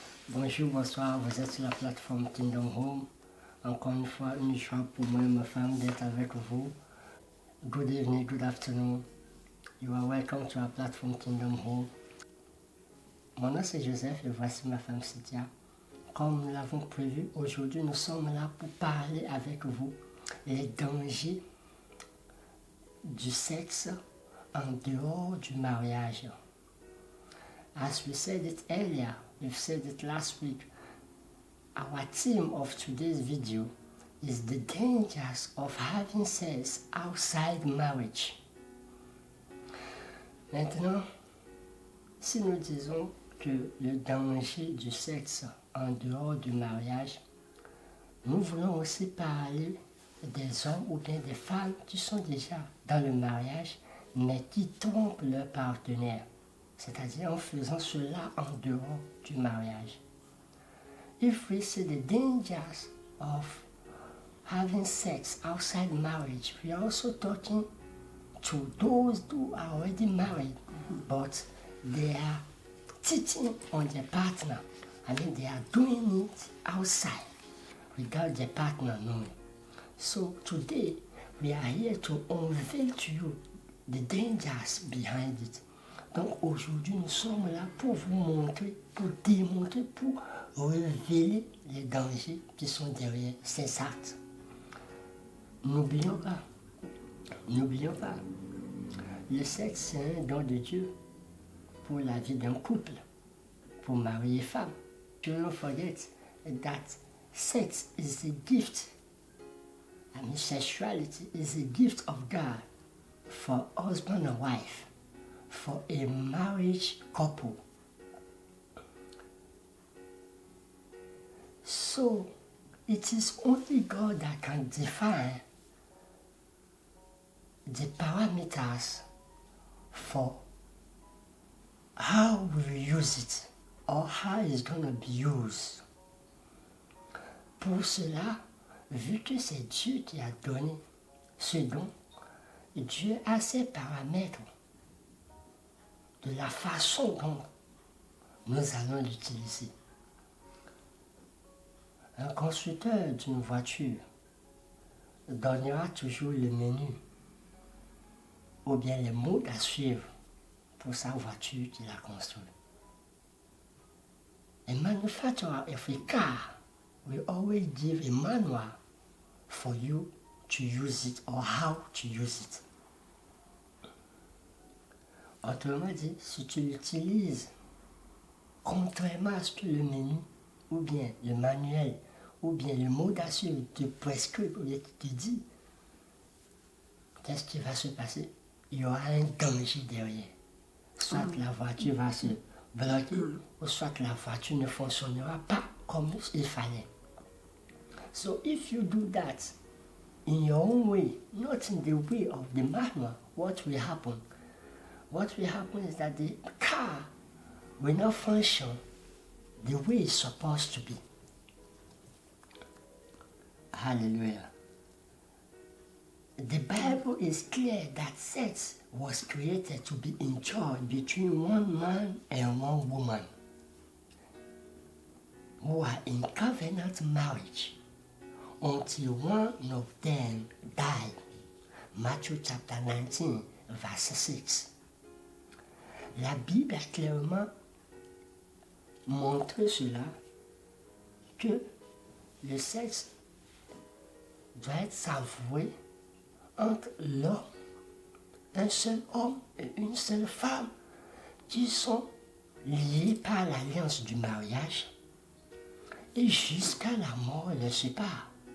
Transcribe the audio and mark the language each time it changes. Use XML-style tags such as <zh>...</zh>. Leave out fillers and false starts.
<fr>Bonjour, bonsoir, vous êtes sur la plateforme Kingdom Home. Encore une fois, une joie pour moi et ma femme d'être avec vous.</fr> <en>Good evening, good afternoon. You are welcome to our platform Kingdom Home.</en> <fr>Mon nom c'est Joseph et voici ma femme Cynthia. Comme nous l'avons prévu, aujourd'hui nous sommes là pour parler avec vous les dangers du sexe en dehors du mariage.</fr> <en>As we said it earlier, we've said it last week, our theme of today's video is the dangers of having sex outside marriage.</en> <fr>Maintenant, si nous disons que le danger du sexe en dehors du mariage, nous voulons aussi parler des hommes ou bien des femmes qui sont déjà dans le mariage mais qui trompent leur partenaire, c'est-à-dire en faisant cela en dehors du mariage.</fr> <en>If we see the dangers of having sex outside marriage, we are also talking to those who are already married, but they are cheating on their partner. I mean, they are doing it outside without their partner knowing. So today, we are here to unveil to you the dangers behind it.</en> <fr>Donc aujourd'hui, nous sommes là pour vous montrer, pour démontrer, pour révéler les dangers qui sont derrière ces actes. N'oublions pas, le sexe c'est un don de Dieu pour la vie d'un couple, pour mari et femme.</fr> <en>Do not forget that sex is a gift. I mean, sexuality is a gift of God for husband and wife, for a marriage couple. So, it is only God that can define the parameters for how we use it or how it's going to be used.</en> <fr>Pour cela, vu que c'est Dieu qui a donné ce don, Dieu a ses paramètres de la façon dont nous allons l'utiliser. Un constructeur d'une voiture donnera toujours le menu ou bien les modes à suivre pour sa voiture qu'il a construite.</fr> <en>A manufacturer of a car will always give a manual for you to use it or how to use it.</en> <fr>Autrement dit, si tu l'utilises contrairement à ce que le menu ou bien le manuel ou bien le mot d'assurance te prescrit ou bien te dit, qu'est-ce qui va se passer? Il y aura un danger derrière. Soit la voiture va se bloquer ou soit la voiture ne fonctionnera pas comme il fallait.</fr> <en>So if you do that in your own way, not in the way of the manual, what will happen? What will happen is that the car will not function the way it's supposed to be. Hallelujah. The Bible is clear that sex was created to be enjoyed between one man and one woman who are in covenant marriage until one of them died. Matthew chapter 19, verse 6.</en> <fr>La Bible a clairement montré cela, que le sexe doit être savoué entre l'homme, un seul homme et une seule femme qui sont liés par l'alliance du mariage et jusqu'à la mort les sépare.</fr>